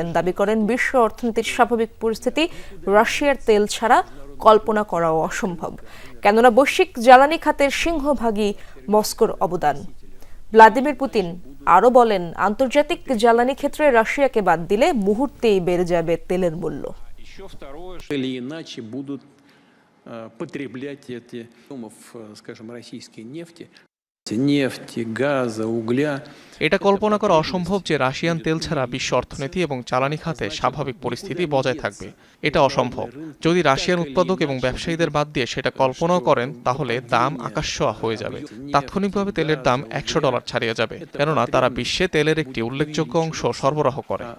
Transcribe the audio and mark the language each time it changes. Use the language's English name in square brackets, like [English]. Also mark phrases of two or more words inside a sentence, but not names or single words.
[Bangla] দাবি করেন বিশ্ব অর্থনীতির স্বাভাবিক পরিস্থিতি রাশিয়ার তেল ছাড়া কল্পনা করাও অসম্ভব, কেননা বৈশ্বিক জ্বালানি খাতের সিংহভাগই মস্কোর অবদান। ভ্লাদিমির পুতিন আরও বলেন, আন্তর্জাতিক জ্বালানি ক্ষেত্রে রাশিয়াকে বাদ দিলে মুহূর্তেই বেড়ে যাবে তেলের মূল্য। [Russian] Или иначе будут потреблять эти, скажем, российской нефти, газа, угля. [Bangla] এটা কল্পনা করা অসম্ভব যে রাশিয়ান তেল ছাড়া বিশ্ব অর্থনীতি এবং জ্বালানি খাতে স্বাভাবিক পরিস্থিতি বজায় থাকবে। এটা অসম্ভব। যদি রাশিয়ান উৎপাদক এবং ব্যবসায়ীদের বাদ দিয়ে সেটা কল্পনাও করেন, তাহলে দাম আকাশছোঁয়া হয়ে যাবে। তাৎক্ষণিকভাবে তেলের দাম $100 ছাড়িয়ে যাবে, কেননা তারা বিশ্বে তেলের একটি উল্লেখযোগ্য অংশ সরবরাহ করে।